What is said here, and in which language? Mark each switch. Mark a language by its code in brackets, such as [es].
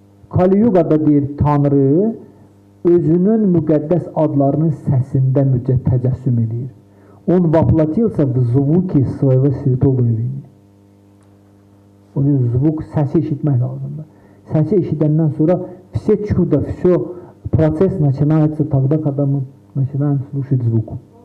[az] Kali-yugada deyir, Tanrı özünün müqəddəs adlarının səsində təcəssüm edir. [ru] Он воплотился в звуке своего святого имени. [az] O deyir, zvuk, səsi eşitmək lazımdır. Səsi eşidəndən sonra [ru] все чудо, все процесс начинается тогда, когда мы начинаем слушать звук.